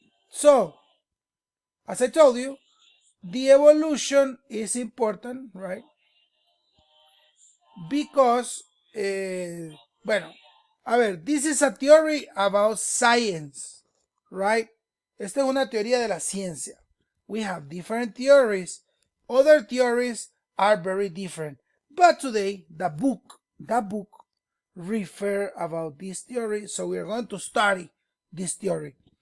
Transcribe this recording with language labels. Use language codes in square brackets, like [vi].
[en] So, as I told you, the evolution is important, right? Because, [es] bueno, a ver, [en] this is a theory about science, right? [es] Esta es una teoría de la ciencia. [en] We have different theories. Other theories are very different. But today, the book refer about this theory. So we are going to study this theory.